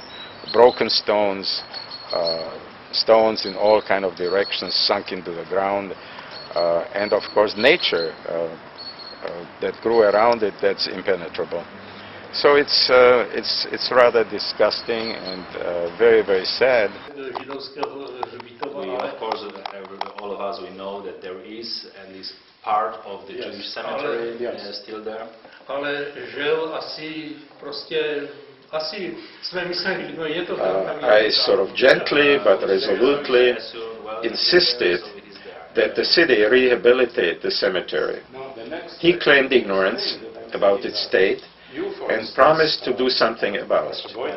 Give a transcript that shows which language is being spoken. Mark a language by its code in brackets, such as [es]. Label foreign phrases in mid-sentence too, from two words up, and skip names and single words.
[en] Broken stones, stones in all kind of directions sunk into the ground, and of course nature that grew around it, that's impenetrable. So it's rather disgusting and very, very sad. We, of course, all of us, we know that there is at least part of the Jewish cemetery still there. [cs] Ale žil asi jsme mysleli, no je to tam. [en] I sort of gently but resolutely insisted that the city rehabilitate the cemetery. He claimed ignorance about its state and promised to do something about it.